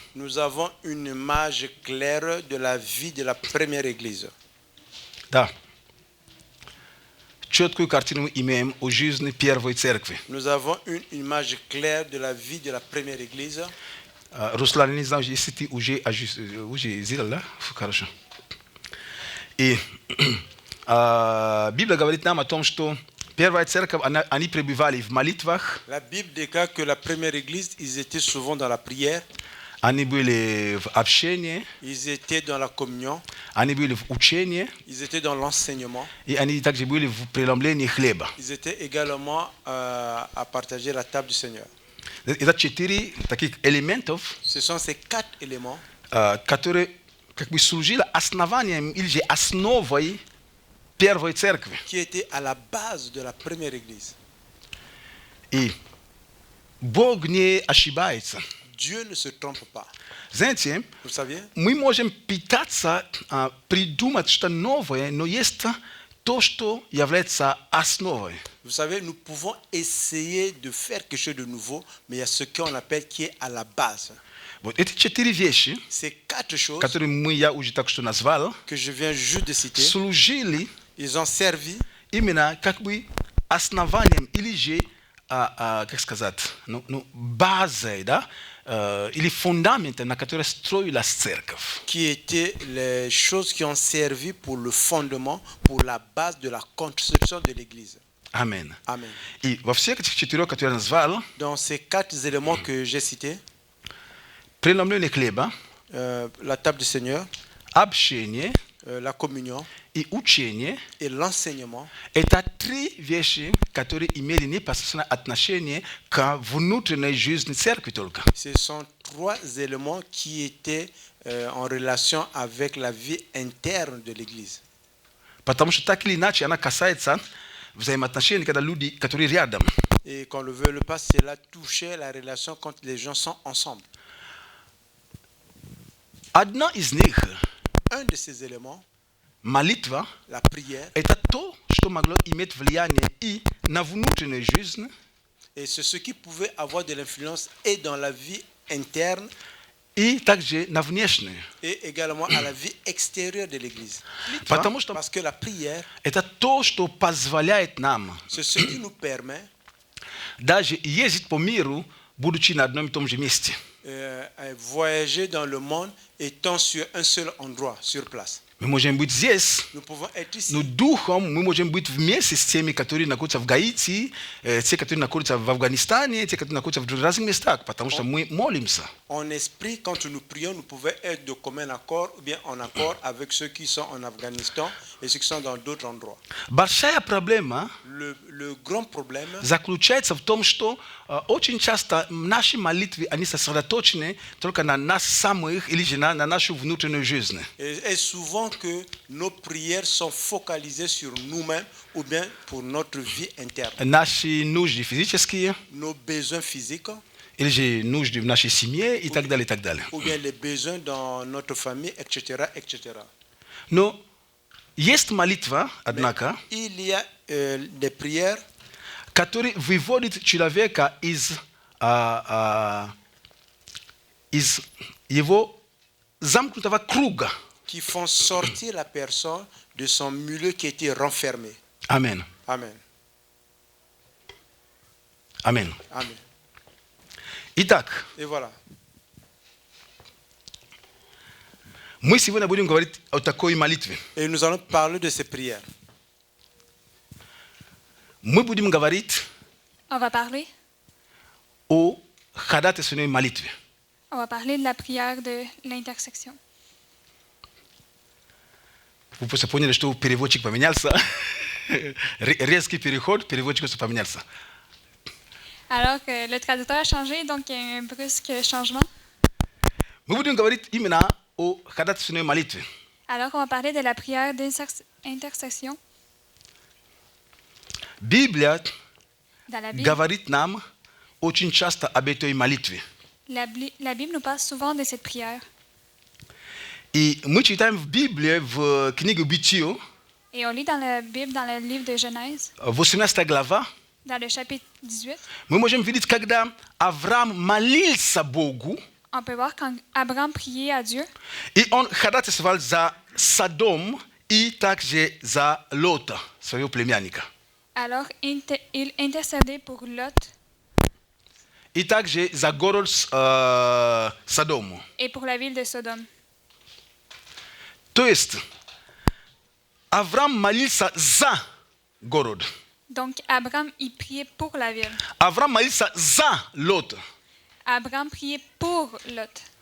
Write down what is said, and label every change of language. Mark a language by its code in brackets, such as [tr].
[fr] Nous avons une image claire de la vie de la première église. [ru] Да. Четкую картину имеем о жизни первой церкви. [fr] Nous avons une image claire de la vie de la première église. [ru] Руслан, не знаю, если ты уже сделал, да? Хорошо. И Библия говорит нам о том, что первая церковь, они пребывали в молитвах, [fr] La Bible déclare que la première église, ils étaient souvent dans la prière, [ru] они были в общении, [fr] ils étaient dans la communion, [ru] они были в учении, [fr] ils étaient dans l'enseignement, [ru] и они также были в преломлении хлеба. [fr] ils étaient également à partager la table du Seigneur. [ru] Это 4 таких элементов, [fr] Ce sont ces 4 éléments [ru] которые как бы служили основанием или же основой первой церкви. [fr] qui étaient à la base de la première église. [ru] И Бог не ошибается. [fr] Dieu ne se trompe pas. [ru] Знаете, [fr] Vous saviez? [ru] мы можем пытаться придумать что-то новое, но есть то, что является основой. [fr] Vous savez, nous pouvons essayer de faire quelque chose de nouveau, mais il y a ce qu'on appelle qui est à la base. [ru] Вот эти 4 вещи, [fr] Ces 4 choses [ru] которые я уже так что назвал, [fr] que je viens juste de citer, [ru] служили [fr] ils ont servi [ru] именно как бы основанием или же, как сказать, базой, да, или фундаментом, на котором строилась церковь. [fr] qui étaient les choses qui ont servi pour le fondement, pour la base de la construction de l'Église. [ru] Аминь. [fr] Amen. [ru] И во всех этих 4, которые я назвал, [fr] Dans ces 4 éléments que j'ai cités, [ru] преломление хлеба, [fr] la table du Seigneur, [ru] общение [fr] la communion [ru] и учение, [fr] et l'enseignement, [ru] это 3 вещи, которые имели непосредственное отношение к внутренней жизни церкви только. [fr] ce sont 3 éléments qui étaient en relation avec la vie interne de l'Église. [ru] Потому что так или иначе она касается взаимоотношений, когда люди, которые рядом. [fr] Et qu'on le veuille le pas, cela touchait la relation quand les gens sont ensemble. [ru] Одна из них, [fr] Un de ces éléments, [ru] молитва, [fr] la prière, [ru] это то, что могло иметь влияние и на внутреннюю жизнь, [fr] et c'est ce qui pouvait avoir de l'influence et dans la vie interne [ru] и также на внешнюю. [fr] et également à la vie extérieure de l'Église. [ru] Потому что [fr] Parce que la prière, [ru] это то, что позволяет нам [fr] c'est ce qui nous permet [ru] даже ездить по миру, будучи на одном и том же месте. [fr] voyager dans le monde étant sur un seul endroit, sur place. [ru] Мы можем быть здесь, [fr] Nous pouvons être ici. [ru] но духом мы можем быть вместе с теми, которые находятся в Гаити, те, которые находятся в Афганистане, те, которые находятся в разных местах, потому что мы молимся. [fr] En esprit, quand nous prions, nous pouvons être de commun accord ou bien en accord avec ceux qui sont en Afghanistan et ceux qui sont dans d'autres endroits. [ru] Большая проблема [fr] Le grand problème, [ru] заключается в том, что очень часто наши молитвы, они сосредоточены только на нас самих или же на нашу внутреннюю жизнь. [fr] est souvent que nos prières sont focalisées sur nous-mêmes ou bien pour notre vie interne. [ru] Наши нужды физические, [fr] Nos besoins physiques [ru] или же нужды в нашей семье и так далее, и так далее. [fr] ou bien les besoins dans notre famille, etc., etc. [ru] Но есть молитва, однако, [fr] Il y a des prières [ru] которые выводят человека из его замкнутого круга. [fr] qui font sortir la personne de son milieu qui était renfermé. [ru] Аминь. [fr] Amen. [ru] Аминь. [fr] Amen. [ru] Итак, [fr] Et voilà. [ru] мы сегодня будем говорить о такой молитве. [fr] Et nous allons parler de ces prières. [ru] Мы будем говорить [fr] On va parler. [ru] о ходатайственной молитве. [fr] On va parler de la prière de l'intersection. [ru] Вы просто поняли, что переводчик поменялся. Резкий переход, переводчик поменялся. [fr] Alors que le traducteur a changé, donc il y a un brusque changement. [ru] Мы будем говорить именно о ходатайственной молитве. [fr] Alors qu'on va parler de la prière d'intercession. [ru] Библия [fr] Dans la Bible, [ru] говорит нам очень часто об этой молитве. [fr] la Bible nous parle souvent de cette prière. [ru] И мы читаем в Библии, в книге Бытие, [fr] Et on lit dans la Bible, dans le livre de Genèse, [ru] 18 глава, [fr] dans le chapitre 18, [ru] мы можем видеть, когда Авраам молился Богу, [fr] on peut voir quand Abraham priait à Dieu, [ru] I on ходатайствовал за Содом и также за Лота, своего племянника. [fr] alors il intercédait pour Lot [ru] И также за город Содому. [fr] et pour la ville de Sodome. [ru] То есть Авраам молился за город. [fr] Donc Abraham, il priait pour la ville. [ru] Авраам молился за Лота. [fr] Abraham priait pour Lot.